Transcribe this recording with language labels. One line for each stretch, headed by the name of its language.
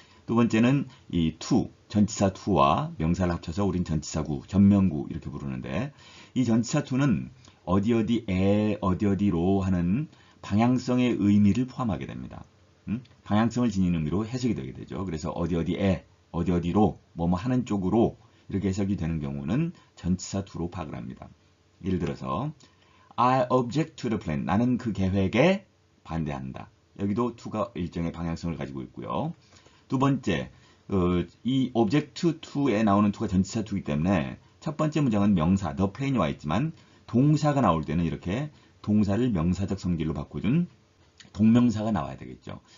Korean: 두 번째는 이 to, 전치사 to와 명사를 합쳐서 우린 전치사구, 전면구 이렇게 부르는데 이 전치사 to는 어디 어디에 어디 어디로 하는 방향성의 의미를 포함하게 됩니다. 방향성을 지닌 의미로 해석이 되게 되죠. 그래서 어디 어디에 어디 어디로 뭐뭐 하는 쪽으로 이렇게 해석이 되는 경우는 전치사 to로 파악을 합니다. 예를 들어서
English: I object to the plan.
Korean: 나는 그 계획에 반대한다. 여기도 to가 일정의 방향성을 가지고 있고요. 두 번째, 이 object to에 나오는 to가 전치사 to이기 때문에 첫 번째 문장은 명사, the plane이 와 있지만 동사가 나올 때는 이렇게 동사를 명사적 성질로 바꿔준 동명사가 나와야 되겠죠.